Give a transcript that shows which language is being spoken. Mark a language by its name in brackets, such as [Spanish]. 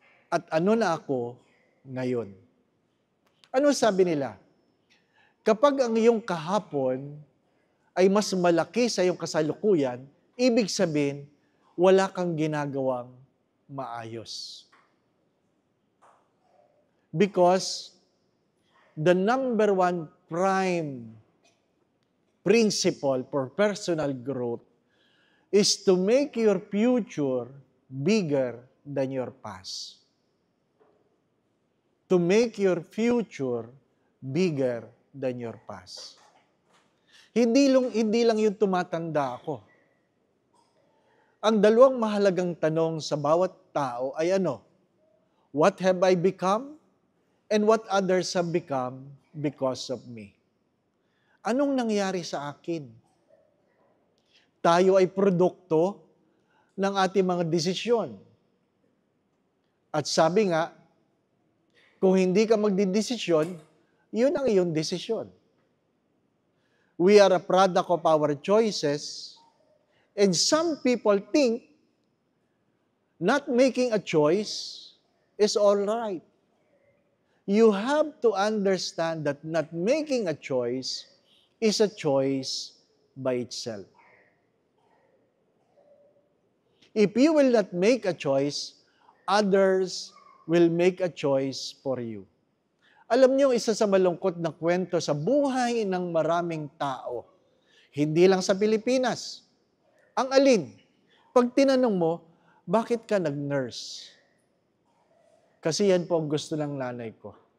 [Filipino] At ano na ako ngayon? Ano sabi nila? Kapag ang iyong kahapon ay mas malaki sa iyong kasalukuyan, ibig sabihin, wala kang ginagawang maayos. [English] Because the number one prime principle for personal growth is to make your future bigger than your past. To make your future bigger than your past. [Filipino] Hindi lang yung tumatanda ako. Ang dalawang mahalagang tanong sa bawat tao ay ano? [English] What have I become? And what others have become because of me? [Filipino] Anong nangyari sa akin? Tayo ay produkto ng ating mga desisyon. At sabi nga, kung hindi ka magdidesisyon, yun ang iyong desisyon. [English] We are a product of our choices, and some people think not making a choice is all right. You have to understand that not making a choice is a choice by itself. If you will not make a choice, others will make a choice for you. [Filipino] Alam niyo, isa sa malungkot na kwento sa buhay ng maraming tao, hindi lang sa Pilipinas. Ang alin? Pag tinanong mo, bakit ka nag-nurse? Kasi yan po ang gusto ng nanay ko.